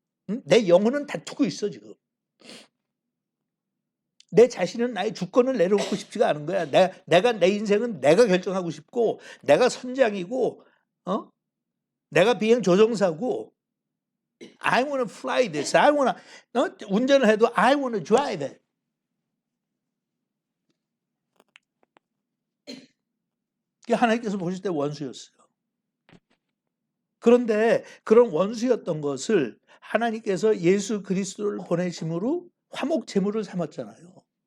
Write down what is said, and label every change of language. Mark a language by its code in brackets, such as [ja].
[ko] 응? 내 영혼은 다투고 있어, 지금. 내 자신은 나의 주권을 내려놓고 싶지가 않은 거야. 내가 내 인생은 내가 결정하고 싶고, 내가 선장이고, 내가 비행 조종사고, [en] I wanna fly this. I wanna, [ko] 운전을 해도 [en] I wanna drive it. [ko] 그게 하나님께서 보실 때 원수였어요. 그런데 그런 원수였던 것을 하나님께서 예수 그리스도를 보내심으로 화목 제물을 삼았잖아요.